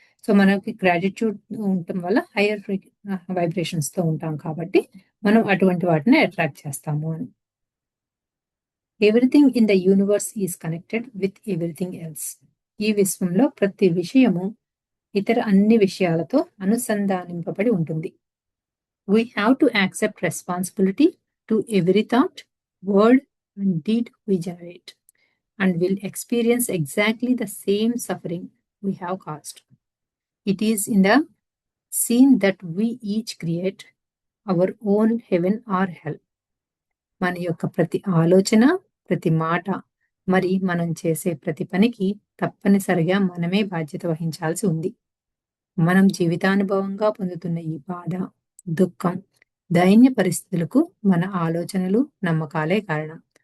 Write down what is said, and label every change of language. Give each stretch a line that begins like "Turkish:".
Telugu: So, మనకి gratitude ఉండటం వల్ల హైయర్ వైబ్రేషన్స్‌తో ఉంటాం కాబట్టి మనం అటువంటి వాటిని అట్రాక్ట్ చేస్తాము అని.
English: Everything in the universe is connected with everything else.
Telugu: ఈ విశ్వంలో ప్రతి విషయము ఇతర అన్ని విషయాలతో అనుసంధానింపబడి ఉంటుంది.
English: We have to accept responsibility to every thought, word, and deed we generate, and will experience exactly the same suffering we have caused. It is in the scene that we each create our own heaven or hell.
Telugu: మన యొక్క ప్రతి ఆలోచన, ప్రతి మాట, మరి మనం చేసే ప్రతి పనికి తప్పనిసరిగా మనమే బాధ్యత వహించాల్సి ఉంది. మనం జీవితానుభవంగా పొందుతున్న ఈ బాధ, దుఃఖం, దైన్య పరిస్థితులకు మన ఆలోచనలు, నమ్మకాలే కారణం.